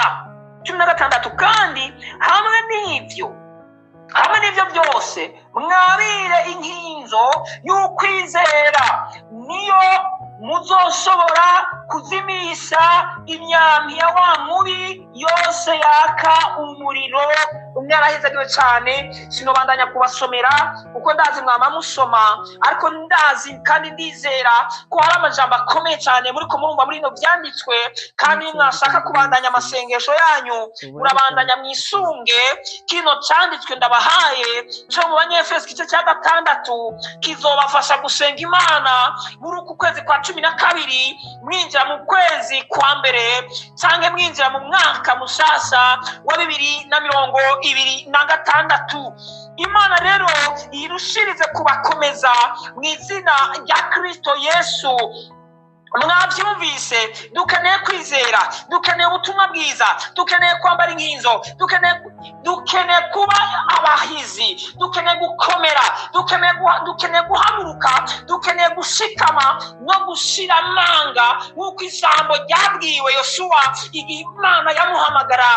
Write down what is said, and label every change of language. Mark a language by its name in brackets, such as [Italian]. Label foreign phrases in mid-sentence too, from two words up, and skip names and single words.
[Rundi] 16 kandi hamwe n'ibyo byose mwabire inkinzo y'ukwizera, niyo muzoshobora kuzimisha imyambi ya wa mubi yose yaka umuriro. Mwarahizagiwe cyane, sinobandanya kubasomera kuko ndazi mwama musoma, ariko ndazi kandi ndizera ko hari amajambo akomeye cyane muri ko murumva muri no byanditswe, kandi mwashaka kubandanya amasengesho yanyu murabandanya mwisunge kino cyanditswe ndabahaye cyo mu Banyefeso igice cya 6, kizobafasha gusenga Imana muri uku kwezi kwa 12, mwinjira mu kwezi kwa mbere cyangwa mwinjira mu mwaka mushasha wa 2026. Imana rero irushirize kubakomeza mu izina rya Kristo Yesu. Mwabyumvise, dukeneye kwizera, dukeneye ubutumwa bwiza, dukeneye kwambara inkinzo, dukeneye kuba abahizi, dukeneye gukomera, dukeneye guhaguruka, dukeneye gushikama no gushira amanga nk'uko ijambo ryabwiwe Yosuwa igihe Imana yamuhamagara.